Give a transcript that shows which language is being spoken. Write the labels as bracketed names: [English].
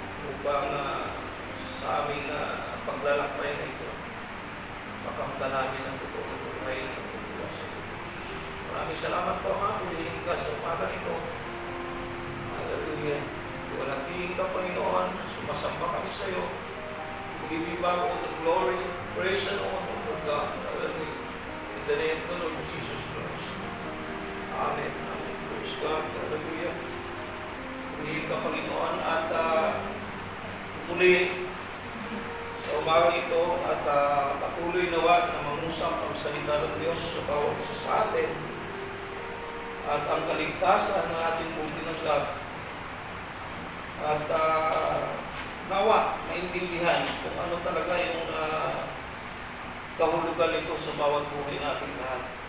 [Filipino] Upang sa aming paglalakbay na ito, makamta namin ang totoo ng buhay na nagtutulong sa iyo. Maraming salamat po, Ama, pulihin ka sa umaga ito. Hallelujah. Walaking ka, Panginoon, sumasamba kami sa iyo. [English] We give you back all the glory, praise and honor, Lord God. Hallelujah. In the name of the Lord Jesus Christ. Amen. Amen. Praise God. Hallelujah. [Filipino] Pulihin ka, Panginoon, at muli sa umaga ito at patuloy nawa na mangusap ang salita ng Diyos sa bawat isa sa atin at ang kaligtasan ng ating pong tinanggap at nawa maintindihan kung ano talaga yung kahulugan nito sa bawat buhay natin lahat.